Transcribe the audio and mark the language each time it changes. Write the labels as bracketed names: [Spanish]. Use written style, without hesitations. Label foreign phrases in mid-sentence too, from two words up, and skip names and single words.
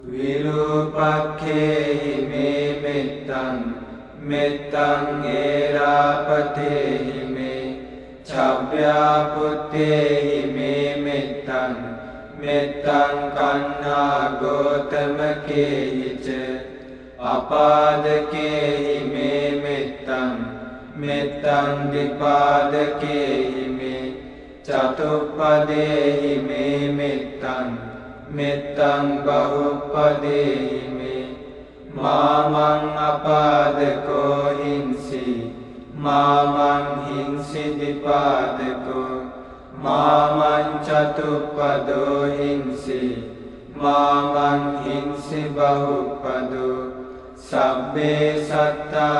[Pali] විරූපක්ඛේහි මේ මෙත්තං මෙත්තං ඒරාපතේහි මේ චබ්බ්‍යාපුත්තේහි මේ මෙත්තං මෙත්තං කන්නා ගෝතමකේහිච අපාදකේහි මේ මෙත්තං මෙත්තං දිපාදකේහි මේ චතුප්පදේහි මේ මෙත්තං මෙත්තං බහුප්පදේහි මේ මාමං අපාදකෝ හිංසි මාමං හිංසි දිපාදකෝ මාමං චතුප්පදෝ හිංසි මාමං හිංසි බහුප්පදෝ සබ්බේ සත්තා